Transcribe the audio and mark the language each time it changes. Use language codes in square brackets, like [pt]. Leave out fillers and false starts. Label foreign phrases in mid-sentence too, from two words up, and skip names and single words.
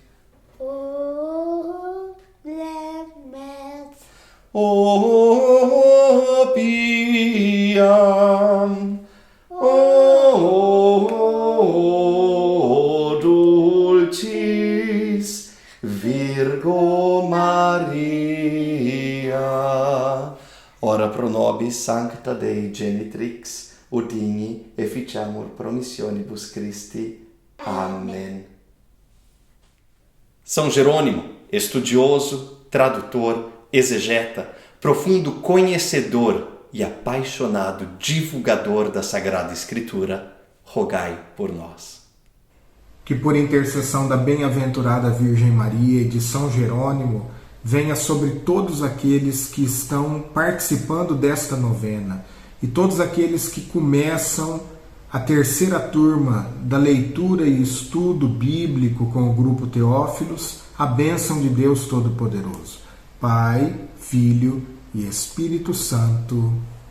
[la] O piam, o dulcis Virgo Maria, ora pro nobis sancta Dei genitrix, udini efficiamur promissionibus Christi. [pt] Amém. São Jerônimo, estudioso, tradutor, exegeta, profundo conhecedor e apaixonado divulgador da Sagrada Escritura, rogai por nós. Que por intercessão da bem-aventurada Virgem Maria e de São Jerônimo, venha sobre todos aqueles que estão participando desta novena e todos aqueles que começam a terceira turma da leitura e estudo bíblico com o Grupo Teófilos, a bênção de Deus Todo-Poderoso, Pai, Filho e Espírito Santo.